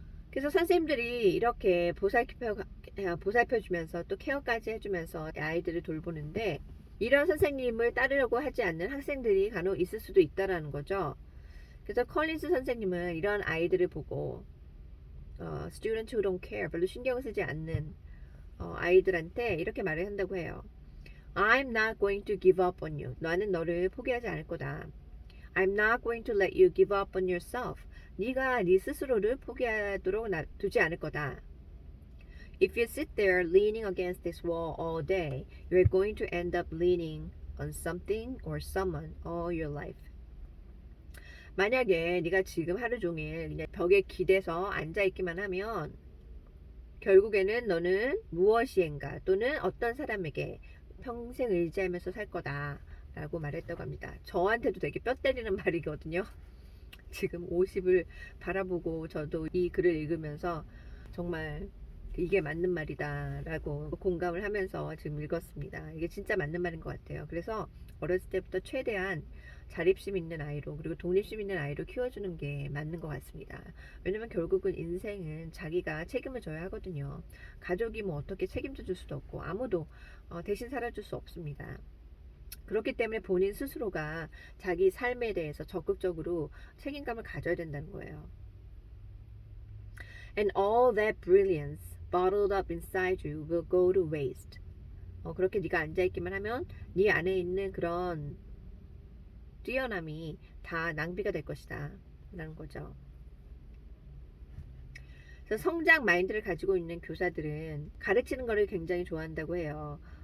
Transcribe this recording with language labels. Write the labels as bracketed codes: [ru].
[ko] 그래서 선생님들이 이렇게 보살펴주면서 또 케어까지 해주면서 아이들을 돌보는데, 이런 선생님을 따르려고 하지 않는 학생들이 간혹 있을 수도 있다라는 거죠. 그래서 컬린스 선생님은 이런 아이들을 보고 [en] students who don't care, [ko] 별로 신경 쓰지 않는 아이들한테 이렇게 말을 한다고 해요. [en] I'm not going to give up on you. [ko] 나는 너를 포기하지 않을 거다. [en] I'm not going to let you give up on yourself. [ko] 네가 네 스스로를 포기하도록 두지 않을 거다. [en] If you sit there leaning against this wall all day, you're going to end up leaning on something or someone all your life. [ko] 만약에 네가 지금 하루 종일 그냥 벽에 기대서 앉아있기만 하면 결국에는 너는 무엇이엔가 또는 어떤 사람에게 평생 의지하면서 살 거다 라고 말했다고 합니다. 저한테도 되게 뼈 때리는 말이거든요. 지금 50을 바라보고 저도 이 글을 읽으면서 정말 이게 맞는 말이다 라고 공감을 하면서 지금 읽었습니다. 이게 진짜 맞는 말인 것 같아요. 그래서 어렸을 때부터 최대한 자립심 있는 아이로, 그리고 독립심 있는 아이로 키워주는 게 맞는 것 같습니다. 왜냐면 결국은 인생은 자기가 책임을 져야 하거든요. 가족이 뭐 어떻게 책임져 줄 수도 없고 아무도 대신 살아줄 수 없습니다. 그렇기 때문에 본인 스스로가 자기 삶에 대해서 적극적으로 책임감을 가져야 된다는 거예요. [en] And all that brilliance bottled up inside you will go to waste. [ko] 그렇게 네가 앉아있기만 하면 네 안에 있는 그런 뛰어남이 다 낭비가 될 것이다 라는 거죠. 그래서 성장 마인드를 가지고 있는 교사들은 가르치는 거를 굉장히 좋아한다고 해요.